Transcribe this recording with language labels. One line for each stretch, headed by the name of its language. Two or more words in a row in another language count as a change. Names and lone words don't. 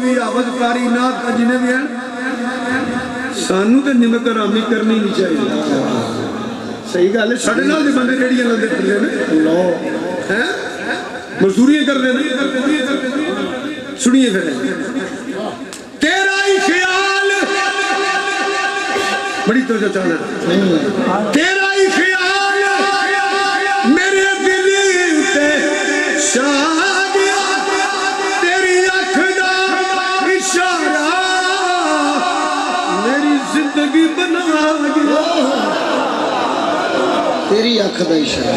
Punjabi: حافظ قاری نعت کا جنہیں بھی ہیں سانو تے نمک رامی کرنی نہیں چاہیے صحیح گل ہے ساڈے نال دے بندے ریڑیاں لاندے پھردے نے ہیں مزدوریاں کردے نے سنیے پھر تیرا ہی خیال بڑی توجہ چاہنا تیرا ہی خیال میرے دل تے شاہ گیا تیری اکھ دا اشارہ میری زندگی بنا گیا تیری اکھ دا اشارہ